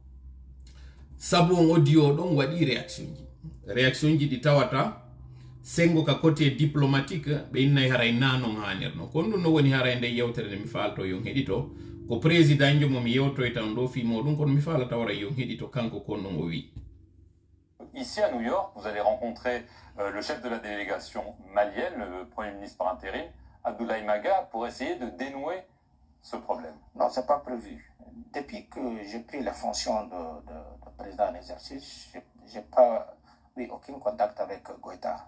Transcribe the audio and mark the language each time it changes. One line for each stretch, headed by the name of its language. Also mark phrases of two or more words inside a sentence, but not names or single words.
Fula: sabu on audio ɗon waɗi réaction ji ɗi tawata sengo ka
French: côté diplomatique
Fula: ɓe innay haray nanon hanirno kono ɗum no woni haray nde yewtere nde mi faalto yon heɗito ko président jo mo mi yewtoy tan ɗo fimo ɗum kono mi faalata wara yon heɗito kanko kon ɗon o wi.
French: Ici à New York, vous allez rencontrer le chef de la délégation malienne, le Premier ministre par intérim, Abdoulaye Maga, pour essayer de dénouer ce problème. Non, ce n'est pas prévu. Depuis que j'ai pris la fonction de président en exercice, je n'ai pas eu aucun contact avec Goïta.